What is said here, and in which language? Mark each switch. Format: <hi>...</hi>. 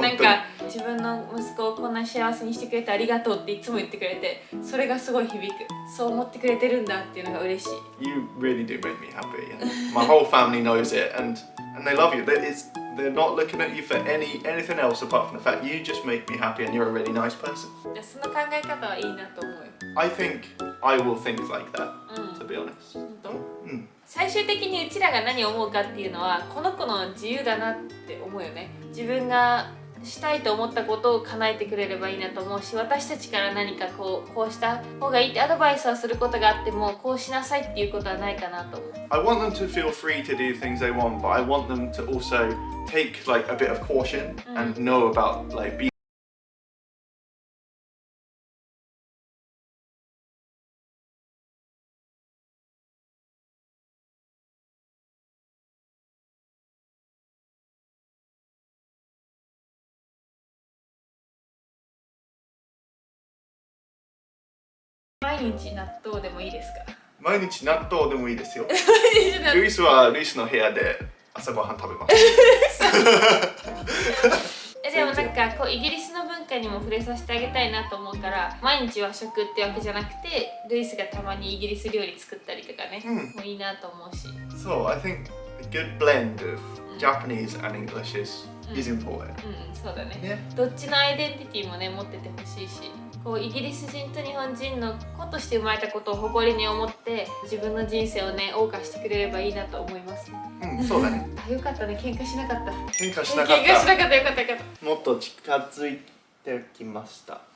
<ja>なんか自分の息子をこんな幸せにしてくれてありがとうっていつも言ってくれて、それがすごい響く。そう思ってくれてるんだっていうのが嬉しい。</ja> <en>You really do make me happy. And my whole family knows it, and they love you. They're not looking at you for anything else apart from the fact you just make me happy and you're a really nice person.</en> <ja>その考え方はいいなと思うよ。</ja> <en>I think I will think like that, to be honest.</en> <ja>本当？最終的にうちらが何を思うかっていうのはこの子の自由だなって思うよね。自分がしたいと思ったことを叶えてくれればいいなと思うし、私たちから何かこうした方がいいってアドバイスはすることがあっても、こうしなさいっていうことはないかなと思う。</ja> <en>I want them to feel free to do things they want, but I want them to also take like a bit of caution and know about like being</en> <ja>毎日納豆でもいいですか？毎日納豆でもいいですよ。ルイスはルイスの部屋で朝ごはん食べます。でもなんかこうイギリスの文化にも触れさせてあげたいなと思うから、毎日和食ってわけじゃなくて、ルイスがたまにイギリス料理作ったりとかね、もういいなと思うし。</ja> <en>So I think a good blend of Japanese and English is important.</en> <ja>そうだね。どっちのアイデンティティもね持っててほしいし、こうイギリス人と日本人の子として生まれたことを誇りに思って自分の人生をね謳歌してくれればいいなと思いますね。そうだね。あ、よかったね。喧嘩しなかった。喧嘩しなかった。喧嘩しなかった。よかったよかった。もっと近づいてきました。</ja>